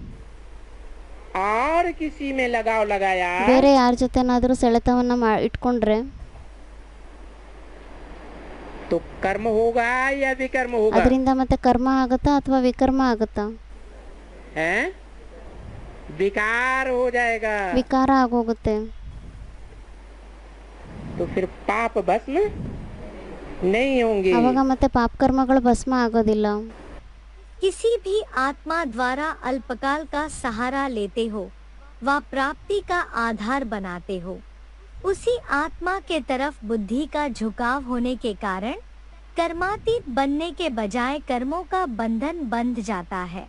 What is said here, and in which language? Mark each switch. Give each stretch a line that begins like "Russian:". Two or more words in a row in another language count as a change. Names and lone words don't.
Hindi: और किसी में लगाव लगाया
Kannada: ಬೇರೆ ಯಾರ ಜೊತೆನಾದರೂ ಸೆಳೆತವನ್ನು ಇಟ್ಕೊಂಡ್ರೆ
Hindi: तो कर्म होगा या विकर्म होगा?
Kannada: ಅದರಿಂದ ಮತ್ತೆ ಕರ್ಮ ಆಗುತ್ತಾ ಅಥವಾ ವಿಕರ್ಮ ಆಗುತ್ತಾ?
Hindi: है विकार हो जाएगा।
Kannada: ವಿಕಾರ ಆಗೋಗುತ್ತೆ.
Hindi: तो फिर पाप भस्म नहीं होंगे।
Kannada: ಅವಾಗ ಮತ್ತೆ ಪಾಪ ಕರ್ಮಗಳು ಭಸ್ಮ ಆಗೋದಿಲ್ಲ.
Hindi: किसी भी आत्मा द्वारा अल्पकाल का सहारा लेते हो व प्राप्ति का आधार बनाते हो, उसी आत्मा के तरफ बुद्धि का झुकाव होने के कारण कर्मातीत बनने के बजाय कर्मों का बंधन बंध जाता है।